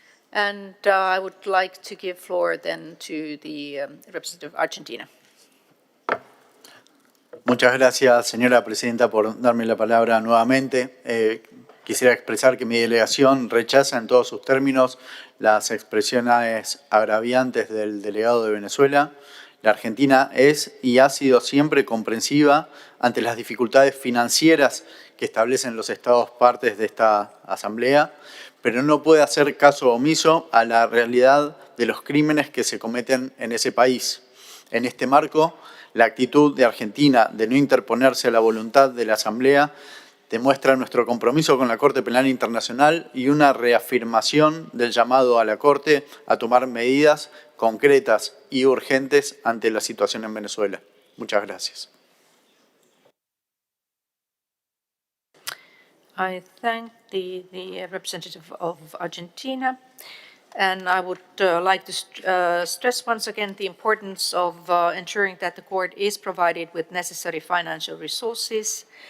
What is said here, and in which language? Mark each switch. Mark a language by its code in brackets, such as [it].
[en] And I would like to give floor then to the representative of Argentina. [es] Muchas gracias, señora presidenta, por darme la palabra nuevamente. Quisiera expresar que mi delegación rechaza en todos sus términos las expresiones agraviantes del delegado de Venezuela. La Argentina es y ha sido siempre comprensiva ante las dificultades financieras que establecen los estados partes de esta asamblea, pero no puede hacer caso omiso a la realidad de los crímenes que se cometen en ese país. En este marco, la actitud de Argentina de no interponerse a la voluntad de la Asamblea demuestra nuestro compromiso con la Corte Penal Internacional y una reafirmación del llamado a la Corte a tomar medidas concretas y urgentes ante la situación en Venezuela. Muchas gracias. [en] I thank the representative of Argentina. And I would like to stress once again the importance of ensuring that the court is provided with necessary financial resources.